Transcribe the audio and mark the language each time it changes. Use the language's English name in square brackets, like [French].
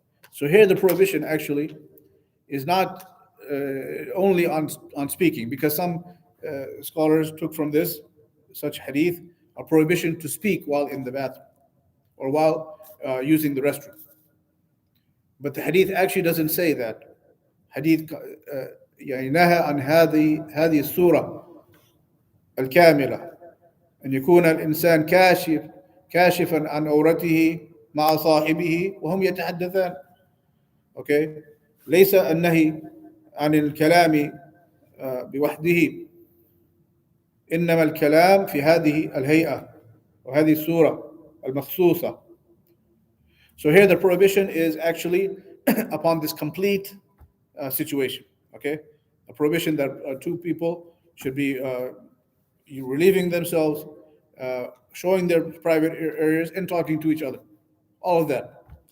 [English] So here the prohibition actually is not only on speaking, because some scholars took from this such hadith a prohibition to speak while in the bathroom or while using the restroom. But the hadith actually doesn't say that. [Arabic] Hadith يعني نهى عن هذه الصورة الكاملة أن يكون الإنسان كاشفا عن عورته مع صاحبه وهم يتحدثان. Okay, ليس النهي عن الكلام بوحده، إنما الكلام في هذه الهيئة وهذه الصورة المخصوصة. [English] So here the prohibition is actually upon this complete situation. Okay, a prohibition that two people should be relieving themselves, showing their private areas, and talking to each other. All of that.